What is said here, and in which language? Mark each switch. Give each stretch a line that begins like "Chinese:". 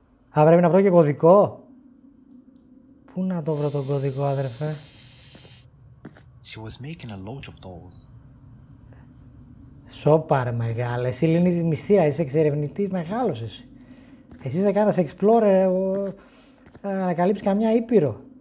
Greek: Α, πρέπει να βρω και κωδικό. Πού να το βρω τον κωδικό, αδερφέ.
English: She was making a load of those.
Greek: Σόπα ρε μεγάλε. Εσύ λύνεις μυστήρια. Είσαι εξερευνητής μεγάλος εσύ. Εσύ είσαι κάνας explorer. Ανακαλύψεις καμιά ήπειρο.